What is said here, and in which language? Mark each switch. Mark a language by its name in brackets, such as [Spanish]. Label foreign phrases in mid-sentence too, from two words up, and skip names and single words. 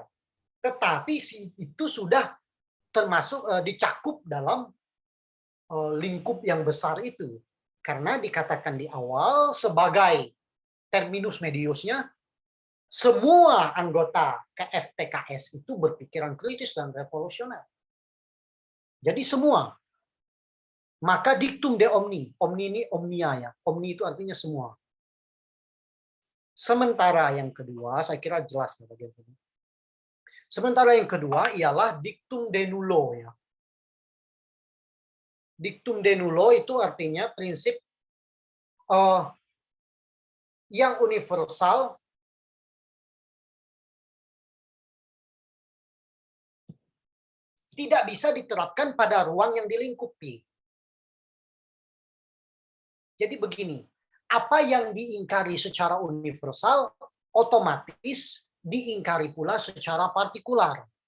[Indonesian] Tetapi itu sudah termasuk dicakup dalam lingkup yang besar itu. Karena dikatakan di awal sebagai [Latin] terminus mediusnya, [Indonesian] semua anggota KFTKS itu berpikiran kritis dan revolusioner. Jadi semua. Maka [Latin] dictum de omni. [Indonesian] Omni ini omnia ya. Omni itu artinya semua. Sementara yang kedua, saya kira jelas ya bagian ini. Sementara yang kedua ialah [Latin] dictum de nullo [Indonesian] ya. [Latin] Dictum de nullo [Indonesian] itu artinya prinsip yang universal tidak bisa diterapkan pada ruang yang dilingkupi. Jadi begini, apa yang diingkari secara universal otomatis diingkari pula secara partikular.